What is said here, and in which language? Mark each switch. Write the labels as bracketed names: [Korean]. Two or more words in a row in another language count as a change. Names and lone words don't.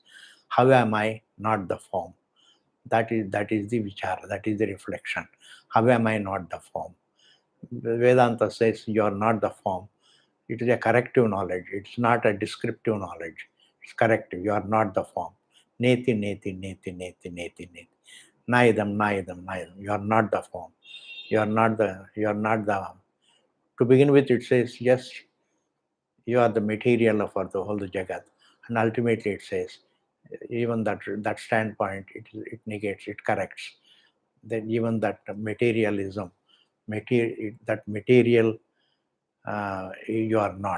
[English] How am I not the form? That is the vichara, that is the reflection. How am I not the form? Vedanta says you are not the form. It is a corrective knowledge. It's not a descriptive knowledge. It's corrective. You are not the form. [Sanskrit] Neti, neti, neti, neti, neti, neti. Naidam, naidam, naidam. [English] You are not the form. You are not the. To begin with, it says, yes, you are the material for the whole Jagat. And ultimately it says, even that standpoint, it negates, it corrects. Then even that materialism, that material, you are not.